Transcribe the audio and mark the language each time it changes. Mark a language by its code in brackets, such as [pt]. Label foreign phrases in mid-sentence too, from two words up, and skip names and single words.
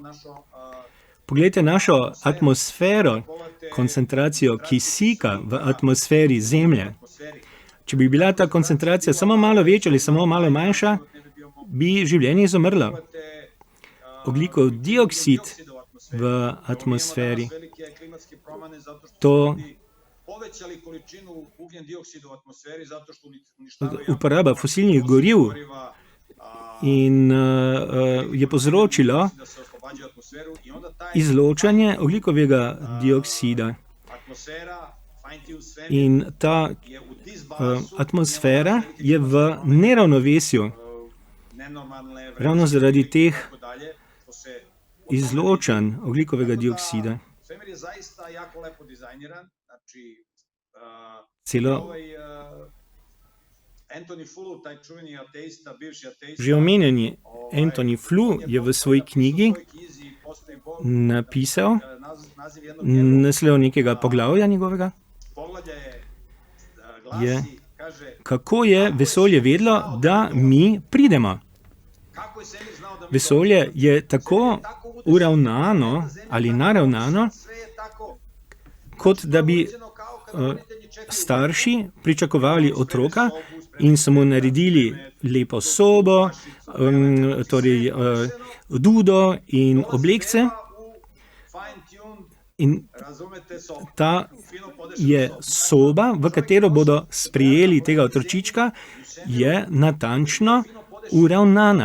[sl] Poglejte našo atmosfero, koncentracijo kisika v atmosferi Zemlje. Če bi bila ta koncentracija samo malo večja ali samo malo manjša, bi življenje izumrlo. Ogljikov dioksid v atmosferi, to [sr] povećali količinu ugljen dioksida u atmosferi zato što uništavaju [sl] Uporaba fosilnih goriv [sr] goriva, [sl] in je povzročila [sr] da se oslobađaju atmosferu i onda taj [sl] izločanje ogljikovega dioksida. [sr] atmosfera, fine-tune svemir [sl] In ta [sr] je u disbalansu, [sl] atmosfera je v neravnovesju. [sr] nenormalne [sl] Ravno zaradi teh [sr] tako dalje, što se [sl] izločanj ogljikovega dioksida. [sr] svemir je zaista jako lepo dizajniran, znači [sl] Celo [sr] ovaj Anthony Flew, taj čuveni ateista, bivši ateista, [sl] že omenjeni Anthony Flew je v svoji knjigi napisal [sr] naziv jednog njegovog [sl] naslov nekega poglavja njegovega, [sr] poglavlja je je, glasi, kaže, [sl] kako je vesolje vedlo, da mi pridemo. [sr] kako je svemir znao da mi [sl] Vesolje je tako uravnano ali naravnano, [sr] sve je tako [sl] kot da bi [sr] kao kad roditelji čekaju [sl] starši pričakovali otroka in so mu naredili lepo sobo, torej dudo in oblekce. [sr] u fine-tune, [sl] In razumete, so ta [sr] fino podešene [sl] je soba, v katero bodo sprejeli tega otročička, je natančno uravnana.